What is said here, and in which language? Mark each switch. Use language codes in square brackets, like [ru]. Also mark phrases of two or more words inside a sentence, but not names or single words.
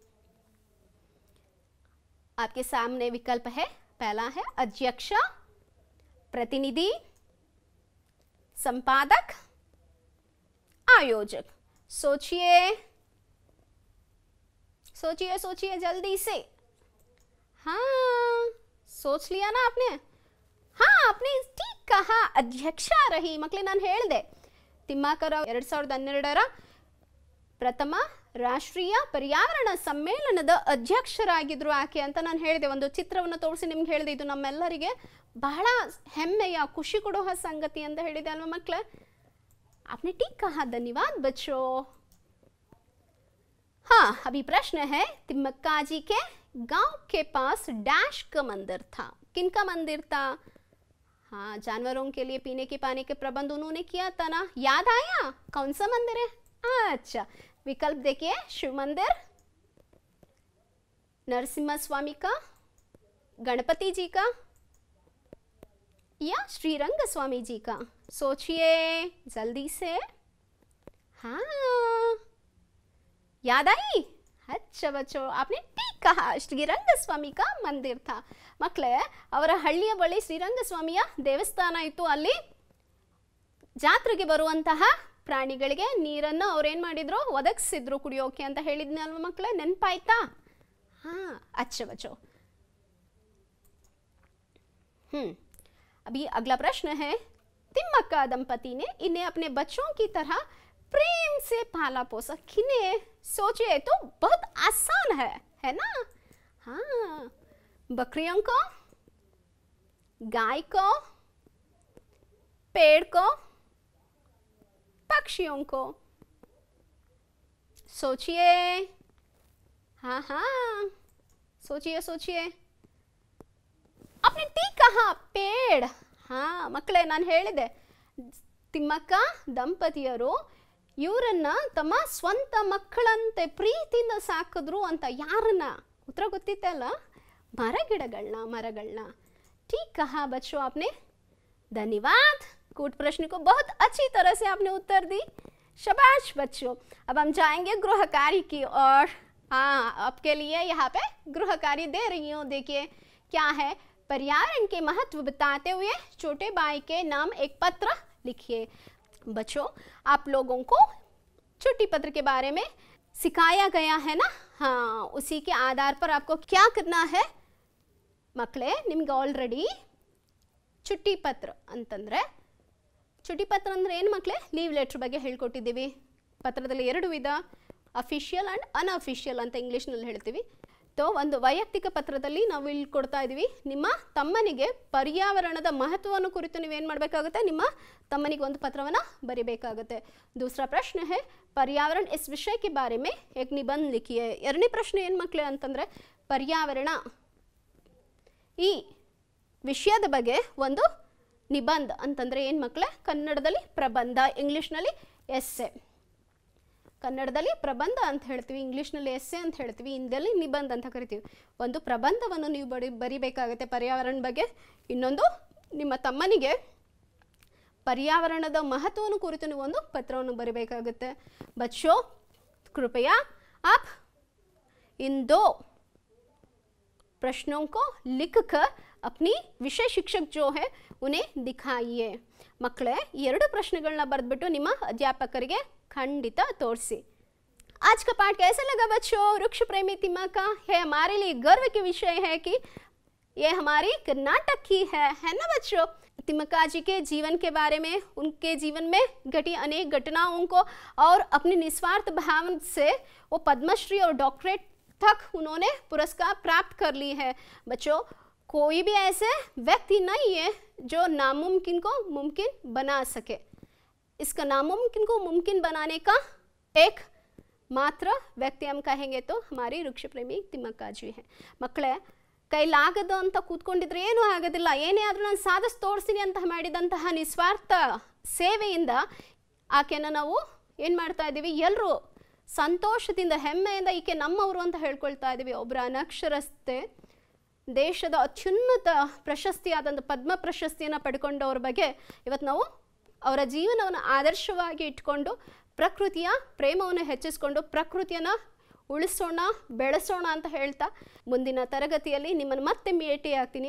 [hi] आपके सामने विकल्प है, पहला है अध्यक्ष, प्रतिनिधि, संपादक, आयोजक। सोचिए सोचिए सोचिए जल्दी से। हाँ, सोच लिया ना आपने? हाँ, आपने ठीक कहा, अध्यक्ष रही। [kn] मಕ್ಕಳೇ ನಾನು ಹೇಳಿದೆ, ತಿಮ್ಮಕ್ಕರ 2012ರ ಪ್ರಥಮ ರಾಷ್ಟ್ರೀಯ ಪರ್ಯಾವರಣ ಸಮ್ಮೇಳನದ ಅಧ್ಯಕ್ಷರಾಗಿದ್ರು ಆಕೆ ಅಂತ ನಾನು ಹೇಳಿದೆ। ಒಂದು ಚಿತ್ರವನ್ನು ತೋರಿಸಿ ನಿಮ್ಗೆ ಹೇಳಿದೆ, ಇದು ನಮ್ಮೆಲ್ಲರಿಗೆ ಬಹಳ ಹೆಮ್ಮೆಯ ಖುಷಿ ಕೊಡುವ ಸಂಗತಿ ಅಂತ ಹೇಳಿದೆ ಅಲ್ವಾ ಮಕ್ಕಳೇ? [hi] आपने ठीक कहा, धन्यवाद बच्चों। हाँ, अभी प्रश्न है, तिम्मक्का जी के गांव के पास डैश का मंदिर था। किनका मंदिर था? हाँ, जानवरों के लिए पीने के पानी के प्रबंध उन्होंने किया था ना, याद आया? कौन सा मंदिर है? अच्छा, विकल्प देखिए, शिव मंदिर, नरसिम्हा स्वामी का, गणपति जी का, या श्रीरंग स्वामी जी का। सोचिए जल्दी से। हाँ, याद आई? अच्छा बच्चों, आपने ठीक कहा, ಶ್ರೀರಂಗ ಸ್ವಾಮಿ का मंदिर था। [kn] ಮಕ್ಕಳೇ, ಅವರ ಹಳ್ಳಿಯ ಬಳಿ ಶ್ರೀರಂಗ ಸ್ವಾಮಿಯ ದೇವಸ್ಥಾನ ಇತ್ತು। ಅಲ್ಲಿ ಜಾತ್ರೆಗೆ ಬರುವಂತಹ ಪ್ರಾಣಿಗಳಿಗೆ ನೀರನ್ನು ಅವ್ರೇನು ಮಾಡಿದ್ರು, ಒದಗಿಸಿದ್ರು ಕುಡಿಯೋಕೆ ಅಂತ ಹೇಳಿದ್ನಲ್ವ ಮಕ್ಕಳೇ, ನೆನಪಾಯ್ತಾ? [hi] हाँ, अच्छा बच्चों। अभी अगला प्रश्न है, तिम्मक्का दंपति ने इन्हें अपने बच्चों की तरह प्रेम से पाला पोसा। किन्हें? सोचिए, तो बहुत आसान है ना? हाँ, बकरियों को, गाय को, पेड़ को, पक्षियों को। सोचिए। हाँ हाँ, सोचिए सोचिए। आपने ठीक कहा, पेड़। [kn] हाँ ಮಕ್ಕಳೇ, ನಾನು ಹೇಳಿದೆ, ತಿಮ್ಮಕ್ಕ ದಂಪತಿಯರು ಇವರನ್ನ ತಮ್ಮ ಸ್ವಂತ ಮಕ್ಕಳಂತೆ ಪ್ರೀತಿಯಿಂದ ಸಾಕಿದ್ರು ಅಂತ। ಯಾರನ್ನ? ಉತ್ತರ ಗೊತ್ತಿತ್ತಲ್ಲ, ಮರಗಳನ್ನ। [hi] ठीक कहा बच्चों आपने, धन्यवाद। कूट प्रश्न को बहुत अच्छी तरह से आपने उत्तर दी, शाबाश बच्चों। अब हम जाएंगे गृह कार्य की ओर। हाँ, आपके लिए यहाँ पे गृह कार्य दे रही हूँ। देखिए क्या है, पर्यावरण के महत्व बताते हुए छोटे भाई के नाम एक पत्र लिखिए। बच्चों, आप लोगों को छोटी पत्र के बारे में सिखाया गया है ना। हाँ, उसी के आधार पर आपको क्या करना है [kn] ಮಕ್ಕಳೇ, ನಿಮ್ಗೆ ಆಲ್ರೆಡಿ ಚುಟ್ಟಿ ಪತ್ರ ಅಂತಂದರೆ, ಚುಟ್ಟಿ ಪತ್ರ ಅಂದರೆ ಏನು ಮಕ್ಕಳೇ? [en] leave letter [kn] ಬಗ್ಗೆ ಹೇಳ್ಕೊಟ್ಟಿದ್ದೀವಿ। ಪತ್ರದಲ್ಲಿ 2 ವಿಧ, [en] official and unofficial [kn] ಅಂತ ಇಂಗ್ಲೀಷ್ನಲ್ಲಿ ಹೇಳ್ತೀವಿ। ತೋ ಒಂದು ವೈಯಕ್ತಿಕ ಪತ್ರದಲ್ಲಿ ನಾವು ಇಲ್ಲಿ ಕೊಡ್ತಾ ಇದೀವಿ, ನಿಮ್ಮ ತಮ್ಮನಿಗೆ ಪರ್ಯಾವರಣದ ಮಹತ್ವವನ್ನು ಕುರಿತು ನೀವೇನು ಮಾಡಬೇಕಾಗುತ್ತೆ, ನಿಮ್ಮ ತಮ್ಮನಿಗೆ ಒಂದು ಪತ್ರವನ್ನು ಬರಿಬೇಕಾಗುತ್ತೆ. [hi] दूसरा प्रश्न है पर्यावरण इस विषय के बारे में एक निबंध लिखिए. [kn] ಎರಡನೇ ಪ್ರಶ್ನೆ ಏನು ಮಕ್ಕಳೇ ಅಂತಂದರೆ, ಪರ್ಯಾವರಣ ಈ ವಿಷಯದ ಬಗ್ಗೆ ಒಂದು ನಿಬಂಧ ಅಂತಂದರೆ ಏನು ಮಕ್ಕಳೇ, ಕನ್ನಡದಲ್ಲಿ ಪ್ರಬಂಧ, ಇಂಗ್ಲೀಷ್ನಲ್ಲಿ ಎಸ್ಸೆ. ಕನ್ನಡದಲ್ಲಿ ಪ್ರಬಂಧ ಅಂತ ಹೇಳ್ತೀವಿ, ಇಂಗ್ಲೀಷ್ನಲ್ಲಿ ಎಸ್ಸೆ ಅಂತ ಹೇಳ್ತೀವಿ, ಹಿಂದಿಯಲ್ಲಿ ನಿಬಂಧ ಅಂತ ಕರಿತೀವಿ. ಒಂದು ಪ್ರಬಂಧವನ್ನು ನೀವು ಬರಿಬೇಕಾಗುತ್ತೆ ಪರ್ಯಾವರಣ ಬಗ್ಗೆ. ಇನ್ನೊಂದು ನಿಮ್ಮ ತಮ್ಮನಿಗೆ पर्यावरणದ ಮಹತ್ವವನ್ನು ಕುರಿತು ನೀವು ಒಂದು ಪತ್ರವನ್ನು ಬರಿಬೇಕಾಗುತ್ತೆ. [hi] बच्चों कृपया आप इन दो प्रश्नों को लिखकर अपनी विषय शिक्षक जो है उन्हें दिखाइए. [kn] ಮಕ್ಕಳೇ ಎರಡು ಪ್ರಶ್ನೆಗಳನ್ನ ಬರೆದ್ಬಿಟ್ಟು ನಿಮ್ಮ ಅಧ್ಯಾಪಕರಿಗೆ ಖಂಡಿತ ತೋರಿಸಿ. [hi] आज का पाठ कैसा लगा बच्चों? वृक्ष प्रेमी तिम्मक्का है हमारे लिए गर्व की विषय है कि ये हमारी कर्नाटक की है ना बच्चों? तिम्मक्का जी के जीवन के बारे में, उनके जीवन में घटी अनेक घटनाओं को और अपने निस्वार्थ भाव से वो पद्मश्री और डॉक्टरेट तक उन्होंने पुरस्कार प्राप्त कर ली है. बच्चों कोई भी ऐसे व्यक्ति नहीं है जो नामुमकिन को मुमकिन बना सके. इसका नामुमकिन को मुमकिन बनाने का एक मात्र व्यक्ति हम कहेंगे तो हमारी वृक्ष प्रेमी तिम्मक्का जी हैं. [kn] मಕ್ಕಳೇ ಕೈಲಾಗದು ಅಂತ ಕೂತ್ಕೊಂಡಿದ್ರೆ ಏನೂ ಆಗೋದಿಲ್ಲ, ಏನೇ ಆದರೂ ನಾನು ಸಾಧಿಸಿ ತೋರಿಸ್ತೀನಿ ಅಂತ ಮಾಡಿದಂತಹ ನಿಸ್ವಾರ್ಥ ಸೇವೆಯಿಂದ ಆಕೆಯನ್ನು ನಾವು ಏನು ಮಾಡ್ತಾ ಇದ್ದೀವಿ, ಎಲ್ಲರೂ ಸಂತೋಷದಿಂದ ಹೆಮ್ಮೆಯಿಂದ ಈಕೆ ನಮ್ಮವರು ಅಂತ ಹೇಳ್ಕೊಳ್ತಾ ಇದ್ದೀವಿ. ಒಬ್ಬರ ಅನಕ್ಷರಸ್ಥೆ ದೇಶದ ಅತ್ಯುನ್ನತ ಪ್ರಶಸ್ತಿಯಾದಂಥ ಪದ್ಮ ಪ್ರಶಸ್ತಿಯನ್ನು ಪಡ್ಕೊಂಡವ್ರ ಬಗ್ಗೆ ಇವತ್ತು ನಾವು ಅವರ ಜೀವನವನ್ನು ಆದರ್ಶವಾಗಿ ಇಟ್ಕೊಂಡು ಪ್ರಕೃತಿಯ ಪ್ರೇಮವನ್ನು ಹೆಚ್ಚಿಸ್ಕೊಂಡು ಪ್ರಕೃತಿಯನ್ನು ಉಳಿಸೋಣ, ಬೆಳೆಸೋಣ ಅಂತ ಹೇಳ್ತಾ ಮುಂದಿನ ತರಗತಿಯಲ್ಲಿ ನಿಮ್ಮನ್ನು ಮತ್ತೆ ಭೇಟಿ ಆಗ್ತೀನಿ.